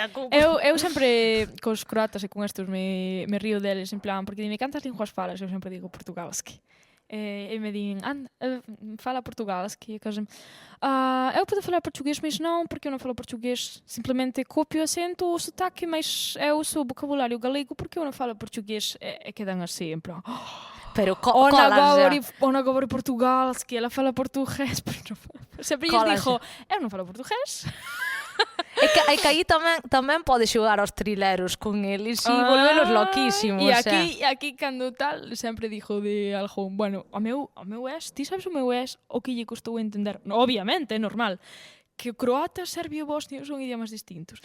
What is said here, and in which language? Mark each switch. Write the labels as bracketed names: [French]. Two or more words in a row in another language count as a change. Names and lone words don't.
[Galician] Eu sempre cos croatas e con estos me río deles, en plan, porque dime cantas linguas falas, eu sempre digo portugalski. E me din, fala portugalski, e casem, eu podo falar português, mas non, porque eu non falo português. Simplesmente copio o acento, o sotaque, mas eu uso o vocabulário galego, porque eu non falo português. E quedan así, en plan, Pero [Serbian] ona colas govori portugalski, [Galician] ela fala portugués, pero non. Sempre lles Colas dixo, eu non falo portugués. É que aí tamén pode xogar aos trileros con eles e volvelos loquísimos. E aquí cando tal, sempre dixo de algo, bueno, o meu es, ti sabes o meu es, o que lle costou entender, no, obviamente, é normal, que o croata, serbio e bosnio son idiomas distintos.